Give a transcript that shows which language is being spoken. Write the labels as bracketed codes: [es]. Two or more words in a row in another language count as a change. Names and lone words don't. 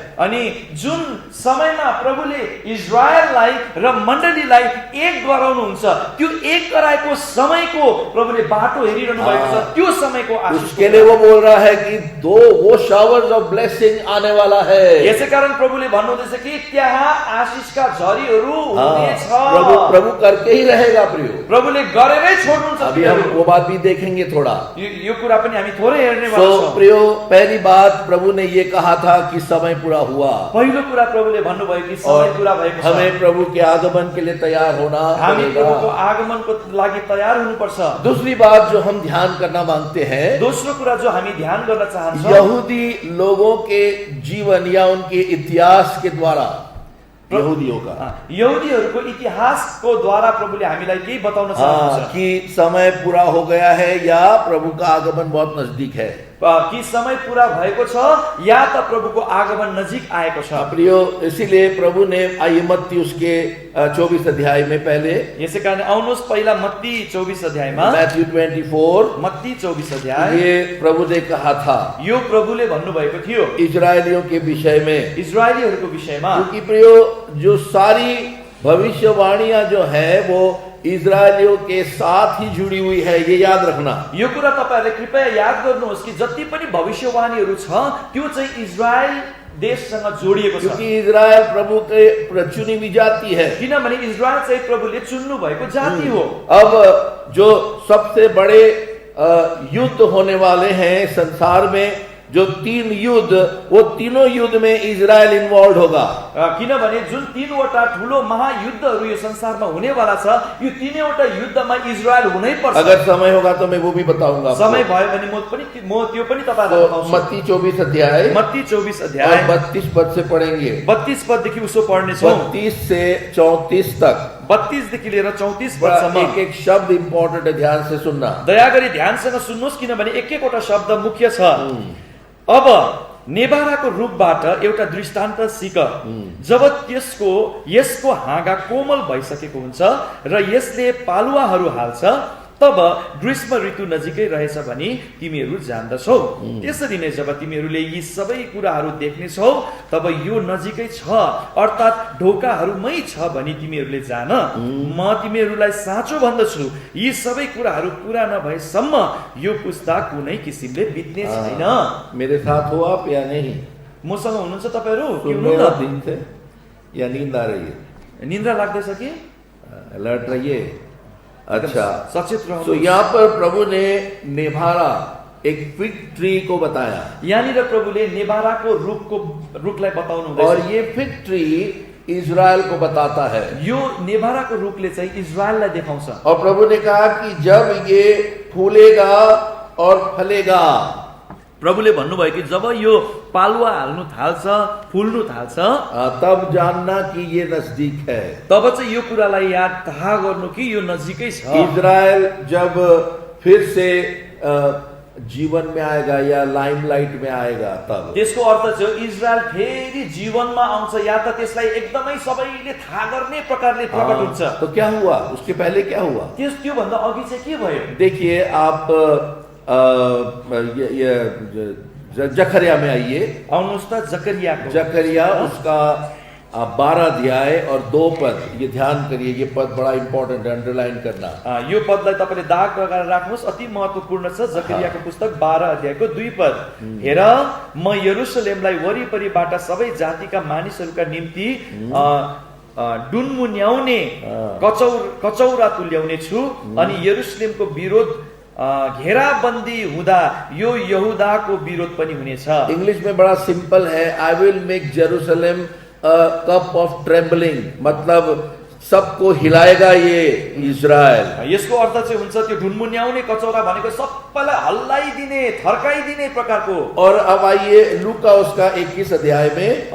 [ne] अनि जुन समयमा प्रभुले इजरायललाई र मण्डलीलाई एक गराउनुहुन्छ, त्यो एक गराएको समयको प्रभुले बाटो हेरिरहनु भएको छ। त्यो समयको आशिष [hi] उसके लिए वो बोल रहा है कि वो [en] showers of blessing [hi] आने वाला है। [ne] यसै कारण प्रभुले भन्नुहुँदैछ कि त्यहाँ आशिषका झरीहरू हुनेछ। [hi] प्रभु करके ही रहेगा प्रियो। [ne] प्रभुले गरेरै छोड्नुहुन्छ। [hi] अभी हम वो बात भी देखेंगे थोड़ा। [ne] यो कुरा पनि हामी थोरै हेर्ने वाला छौं। [hi] प्रियो, पहली बात प्रभु ने ये कहा था कि समय पूरा हुआ। [ne] पहिलो कुरा प्रभुले भन्नुभयो कि समय पूरा भएको छ। [hi] हमें प्रभु के आगमन के लिए तैयार होना [ne] हामी [hi] पड़ेगा। [ne] प्रभुको आगमनको लागि तयार हुनुपर्छ। [hi] दूसरी बात जो हम ध्यान करना मांगते हैं, [ne] दोस्रो कुरा जो हामी ध्यान गर्न चाहन्छौं, [hi] यहूदी लोगों के जीवन या उनके इतिहास के द्वारा, यहूदियों का [ne] यहूदीहरूको इतिहासको द्वारा प्रभुले हामीलाई केही बताउन चाहनुहुन्छ [hi] कि समय पूरा हो गया है या प्रभु का आगमन बहुत नजदीक है। [ne] कि समय पूरा भएको छ या त प्रभुको आगमन नजिक आएको छ। [hi] प्रियो, इसीलिए प्रभु ने आइए मत्ती उसके 24 अध्याय में पहले, [ne] यसै कारण आउनुहोस् पहिला मत्ती 24 अध्यायमा, [hi] मैथ्यू 24, [ne] मत्ती 24 अध्याय, [hi] ये प्रभु ने कहा था [ne] यो प्रभुले भन्नुभएको थियो [hi] इजरायलियों के विषय में। [ne] इजरायलीहरूको विषयमा, [hi] क्योंकि प्रियो, जो सारी भविष्यवाणियां जो है वो इजरायलियों के साथ ही जुड़ी हुई है, ये याद रखना। [ne] यो कुरा तपाईहरुले कृपया याद गर्नुहोस् कि जति पनि भविष्यवाणीहरू छ त्यो चाहिँ इजरायल देशसँग जोडिएको छ। [hi] क्योंकि इजरायल प्रभु के चुनी हुई जाति है। [ne] किनभने इजरायल चाहिँ प्रभुले चुन्नु भएको जाति हो। [hi] अब जो सबसे बड़े युद्ध होने वाले हैं संसार में, जो 3 युद्ध, वो तीनों युद्ध में इजरायल इन्वॉल्व होगा। [ne] किनभने जुन 3वटा ठूलो महायुद्धहरू यो संसारमा हुनेवाला छ, यो तीनैवटा युद्धमा इजरायल हुनै पर्छ। [hi] अगर समय होगा तो मैं वो भी बताऊंगा। [ne] समय भयो भने म त्यो पनि तपाईहरुलाई बताउँछु। [hi] मत्ती 24 अध्याय, [ne] मत्ती 24 अध्याय [hi] 32 पद से पढ़ेंगे। [ne] 32 पददेखि उसो पढ्ने छौं। [hi] 32 से 34 तक [ne] 32 देखि लिएर 34 पदसम्म [hi] एक एक शब्द इम्पोर्टेंट है, ध्यान से सुनना। [ne] दया गरी ध्यानसँग सुन्नुहोस्, किनभने एक एकवटा शब्द मुख्य छ। अब नेभाराको रुखबाट एउटा दृष्टान्त सिक। जब यसको हाँगा कोमल भइसकेको हुन्छ र यसले पालुवाहरू हाल्छ, तब ग्रीष्म ऋतु नजिकै रहेछ भनी तिमीहरू जान्दछौ। त्यसरी नै जब तिमीहरूले यी सबै कुराहरू देख्नेछौ, तब यो नजिकै छ, अर्थात् ढोकाहरूमै छ भनी तिमीहरूले जान। म तिमीहरूलाई साँचो भन्दछु, यी सबै कुराहरू पूरा नभएसम्म यो पुस्ता कुनै किसिमले बित्ने छैन। [hi] मेरे साथ हो आप या नहीं? [ne] मसँग हुनुहुन्छ तपाईहरु? [hi] दिन से या नींद आ रही है? [ne] निन्द्रा लाग्दैछ कि? [hi] अलर्ट रहिए। अच्छा, [ne] सचेत [hi] तो [ne] रहनु। [hi] यहाँ पर प्रभु ने नेभारा एक [en] fig tree [hi] को बताया, [ne] यहाँनिर प्रभुले नेभाराको रुखलाई बताउनु [hi] और [ne] हुँदैछ। [hi] ये [en] fig tree [hi] इजराइल को बताता है। [ne] यो नेभाराको रुखले चाहिँ इजरायललाई देखाउँछ। [hi] और प्रभु ने कहा कि जब ये फूलेगा और फलेगा, [ne] प्रभुले भन्नुभयो कि जब यो पालुवा हाल्नु थाल्छ, फुल्नु थाल्छ, [hi] तब जानना कि ये नजदीक है। [ne] तब चाहिँ यो कुरालाई याद थाहा गर्नु कि यो नजिकै छ। [hi] इजराइल जब फिर से जीवन में आएगा या लाइमलाइट में आएगा, तब [ne] त्यसको अर्थ चाहिँ इजरायल फेरि जीवनमा आउँछ या त त्यसलाई एकदमै सबैले थाहा गर्ने प्रकारले प्रकट हुन्छ। [hi] तो क्या हुआ, उसके पहले क्या हुआ? [ne] त्योभन्दा अघि चाहिँ के भयो? [hi] देखिए आप जकरिया में आइए। [ne] आउनुहोस् त जकरियाको। [hi] जकरिया उसका 12 अध्याय और 2 पद, ये ध्यान करिए, ये पद बड़ा इंपॉर्टेंट है, अंडरलाइन करना। [ne] यो पदलाई तपाईँले दाग लगाएर राख्नुहोस्, अति महत्त्वपूर्ण छ। जकरियाको पुस्तक 12 अध्यायको 2 पद। हेर, म यरुशलेमलाई वरिपरिबाट सबै जातिका मानिसहरूका निम्ति डुन्मुन्याउने कचौरा तुल्याउने छु, अनि यरुशलेमको विरोध घेराबन्दी हुँदा यो यहूदाको विरोध पनि हुनेछ। [hi] इंग्लिश में बड़ा सिंपल है, [en] I will make Jerusalem cup of trembling, [hi] मतलब सबको हिलाएगा ये इजराइल। [ne] यसको अर्थ चाहिँ हुन्छ त्यो ढुनमुन्याउने कचौरा भनेको सबैलाई हल्लाइदिने, थर्काइदिने प्रकारको। [hi] और अब आइए लूका उसका 21 अध्याय में।